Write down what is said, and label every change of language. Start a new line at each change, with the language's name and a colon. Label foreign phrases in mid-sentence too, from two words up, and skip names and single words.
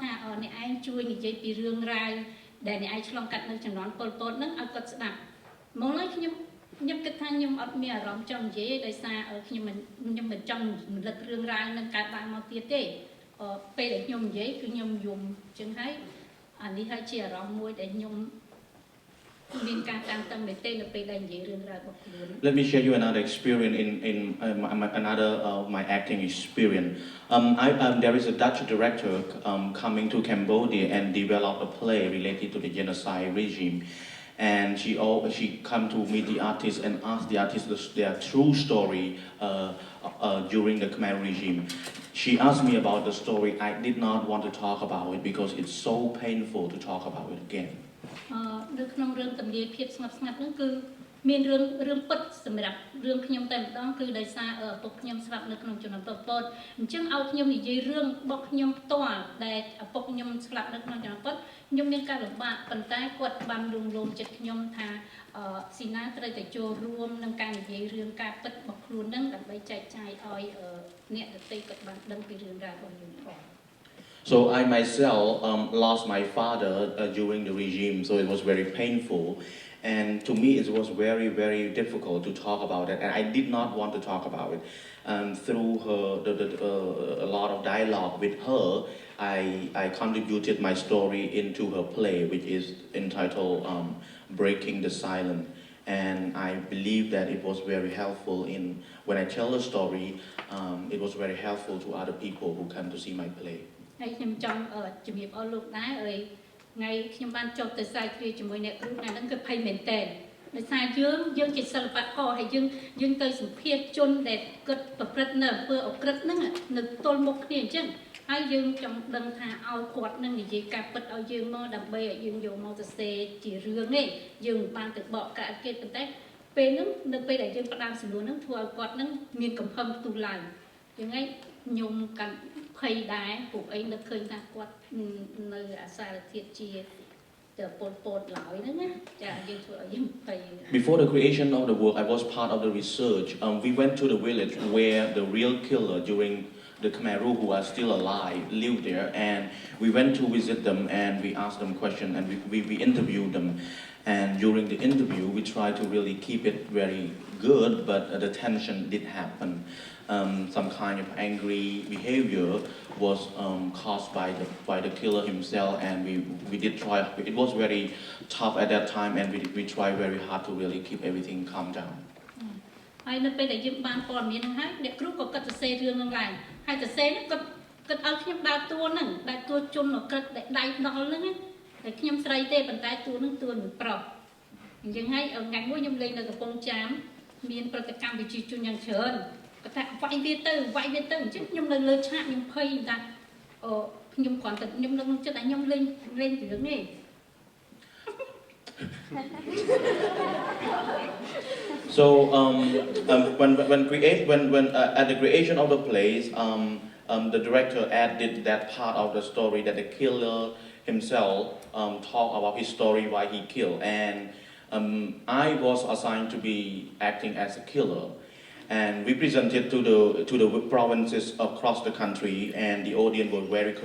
Khmer: ថាអ្នកឯងជួយនិយាយពីរឿងរ៉ាវដែលអ្នកឯងឆ្លងកាត់នៅជំនាន់ប៉ុលពតហ្នឹងឲ្យគាត់ស្ដាប់មកហើយខ្ញុំគិតថាខ្ញុំអត់មានអារម្មណ៍ចង់និយាយដោយសារខ្ញុំមិនចង់រំលឹករឿងរ៉ាវនឹងកើតឡើងមកទៀតទេពេលដែលខ្ញុំនិយាយគឺខ្ញុំយំអញ្ចឹងហើយអានេះហើយជាអារម្មណ៍មួយដែលខ្ញុំមានការតាំងតឹងមែនទេនៅពេលដែលនិយាយរឿងរ៉ាវរបស់ខ្លួន
English: Let me share you another experience in another my acting experience. There is a Dutch director coming to Cambodia and develop a play related to the genocide regime. And she come to meet the artist and ask the artist their true story during the Khmer regime. She asked me about the story. I did not want to talk about it because it's so painful to talk about it again.
Khmer: នៅក្នុងរឿងតម្លាភាពស្ងប់ស្ងាត់ហ្នឹងគឺមានរឿងពិតសម្រាប់រឿងខ្ញុំតែម្ដងគឺដោយសារឪពុកខ្ញុំស្លាប់នៅក្នុងជំនាន់ប៉ុលពតអញ្ចឹងឲ្យខ្ញុំនិយាយរឿងរបស់ខ្ញុំផ្ទាល់ដែលឪពុកខ្ញុំស្លាប់នៅក្នុងជំនាន់ប៉ុលខ្ញុំមានការលំបាកប៉ុន្តែគាត់បានលួងលោមចិត្តខ្ញុំថាស៊ីណាត្រូវតែចូលរួមក្នុងការនិយាយរឿងការពិតរបស់ខ្លួនហ្នឹងដើម្បីចែកចាយឲ្យអ្នកដទៃគាត់បានដឹងពីរឿងរ៉ាវរបស់យើងផង
English: So I myself lost my father during the regime, so it was very painful. And to me, it was very, very difficult to talk about it, and I did not want to talk about it. Through a lot of dialogue with her, I contributed my story into her play, which is entitled Breaking the Silence. And I believe that it was very helpful when I tell the story, it was very helpful to other people who come to see my play.
Khmer: ហើយខ្ញុំចង់ជំរាបអរលោកដែរថ្ងៃខ្ញុំបានចុះទៅសាយគ្រាជាមួយអ្នកគ្រូថ្ងៃហ្នឹងគឺភ័យមែនតើដោយសារយើងជាសិល្បករហើយយើងទៅ សម្ភាសជនដែលគាត់ប្រព្រឹត្តនៅអំពើអក្រិតហ្នឹងនៅទល់មុខគ្នាអញ្ចឹងហើយយើងចង់ដឹងថាឲ្យគាត់នឹងនិយាយការពិតឲ្យយើងមកដើម្បីឲ្យយើងយកមកសរសេរជារឿងនេះយើងបានទៅបកកាត់គេប៉ុន្តែពេលហ្នឹងនៅពេលដែលយើងផ្ដើមសំណួរហ្នឹងធ្វើឲ្យគាត់ហ្នឹងមានកំហឹងទូឡើងយ៉ាងហ្នឹងខ្ញុំកាន់ភ័យដែរពួកអីនឹកឃើញថាគាត់នៅអាសារធាតុជាប៉ុលពតឡើយហ្នឹងណាចាយើងធ្វើឲ្យយើងភ័យ
English: Before the creation of the work, I was part of the research. We went to the village where the real killer during the Khmer who are still alive live there, and we went to visit them and we asked them questions and we interviewed them. And during the interview, we tried to really keep it very good, but the tension did happen. Some kind of angry behavior was caused by the killer himself, and we did try. It was very tough at that time, and we tried very hard to really keep everything calm down.
Khmer: ហើយនៅពេលដែលយើងបានព័ត៌មានហ្នឹងហើយអ្នកគ្រូក៏កាត់សរសេររឿងហ្នឹងឡើងហើយសរសេរហ្នឹងគាត់ឲ្យ ខ្ញុំដើរតួហ្នឹងដើរតួជនអក្រិតដែលដៃដល់ហ្នឹងតែខ្ញុំស្រីទេប៉ុន្តែតួហ្នឹងតួនឹងប្រុសអញ្ចឹងហើយថ្ងៃមួយខ្ញុំលេងនៅកំពង់ចាមមានប្រតិកម្មវិជាជនយ៉ាងច្រើនគាត់ថាវាយវាទៅអញ្ចឹងខ្ញុំនៅលើឆាកខ្ញុំភ័យថាខ្ញុំគ្រាន់តែខ្ញុំនឹងចិត្តថាខ្ញុំលេងរឿងនេះ So
English: when at the creation of the plays, the director added that part of the story that the killer himself talk about his story why he killed, and I was assigned to be acting as a killer, and we presented to the provinces across the country, and the audience was very close.